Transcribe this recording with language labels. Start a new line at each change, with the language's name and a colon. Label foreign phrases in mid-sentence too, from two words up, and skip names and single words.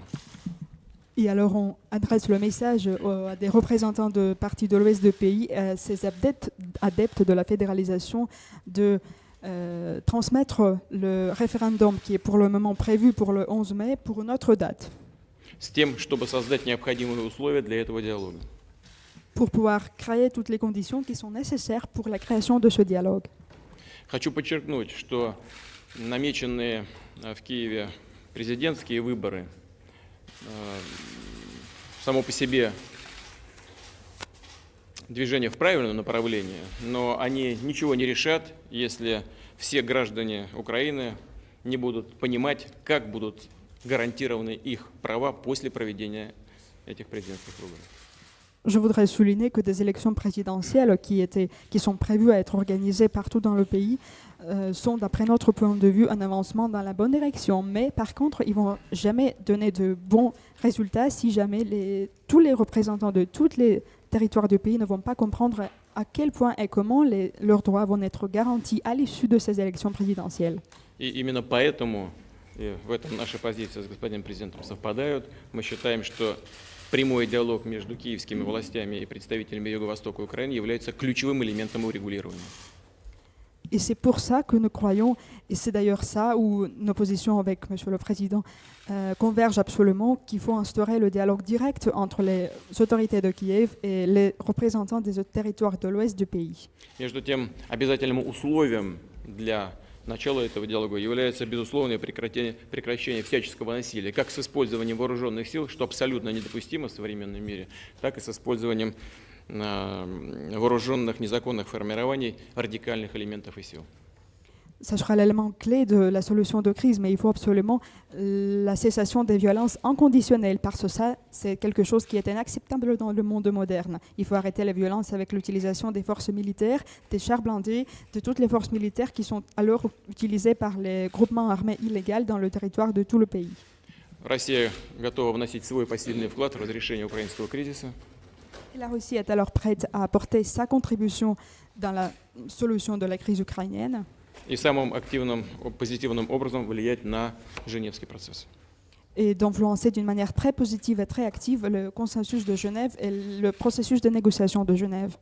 French: Et alors on adresse le message à des représentants de partis de l'ouest du pays, à ces adeptes de la fédéralisation, de transmettre le référendum qui est pour le moment prévu pour le 11 mai pour une autre date.
Russian: С тем, чтобы создать необходимые условия для этого диалога.
French: Pour pouvoir créer toutes les conditions qui sont nécessaires pour la création de ce dialogue.
Russian: Хочу подчеркнуть, что намеченные в Киеве президентские выборы само по себе движение в правильном направлении, но они ничего не решат, если все граждане Украины не будут понимать, как будут гарантированы их права после проведения этих президентских выборов.
French: Je voudrais souligner que des élections présidentielles qui sont prévues à être organisées partout dans le pays sont, d'après notre point de vue, un avancement dans la bonne direction. Mais par contre, ils ne vont jamais donner de bons résultats si jamais tous les représentants de tous les territoires du pays ne vont pas comprendre à quel point et comment leurs droits vont être garantis à l'issue de ces élections présidentielles.
Russian: И именно поэтому, и в этом наши позиции с господином президентом совпадают, мы считаем, что прямой диалог между киевскими властями и представителями Юго-Востока Украины является ключевым элементом урегулирования.
French: Et c'est pour ça que nous croyons, et c'est d'ailleurs ça où nos positions avec M. le Président convergent absolument, qu'il faut instaurer le dialogue direct entre les autorités de Kiev et les représentants des autres territoires de l'ouest du pays.
Russian: Между тем, обязательным условием для начала этого диалога является безусловное прекращение всяческого насилия, как с использованием вооруженных сил, что абсолютно недопустимо в современном мире, так и с использованием вооруженных незаконных формирований радикальных элементов и сил.
French: Ça sera l'élément clé de la solution de crise, mais il faut absolument la cessation des violences inconditionnelles, parce que ça, c'est quelque chose qui est inacceptable dans le monde moderne. Il faut arrêter la violence avec l'utilisation des forces militaires, des chars blindés, de toutes les forces militaires qui sont alors utilisées par les groupements armés illégaux dans le territoire de tout le pays.
Russian: Россия готова вносить свой посильный вклад в разрешение украинского кризиса.
French: Et la Russie est alors prête à apporter sa contribution dans la solution de la crise ukrainienne
Russian: И самым активным, позитивным образом влиять на Женевский процесс.
French: et d'influencer d'une manière très positive et très active le consensus de Genève et le processus de négociation de Genève.